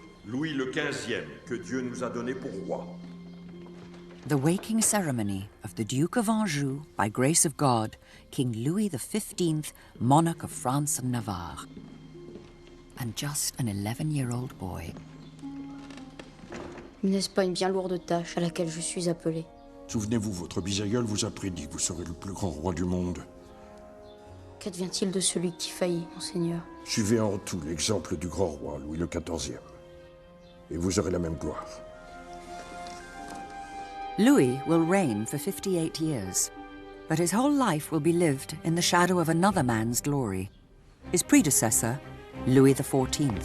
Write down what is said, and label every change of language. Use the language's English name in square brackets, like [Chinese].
[French] Louis le XVe, que Dieu nous a donné pour roi. [English] The waking ceremony of the Duke of Anjou, by grace of God, King Louis XV, monarch of France and Navarre. And just an 11-year-old boy. [French] N'est-ce pas une bien lourde tâche à laquelle je suis appelé? Souvenez-vous, votre bisaïeul vous a prédit que vous serez le plus grand roi du monde. Qu'advient-il de celui qui faillit, monseigneur? Suivez en tout l'exemple du grand roi, Louis le XIVe. Et vous aurez la même gloire. [English] Louis will reign for 58 years. But his whole life will be lived in the shadow of another man's glory, his predecessor, Louis XIV.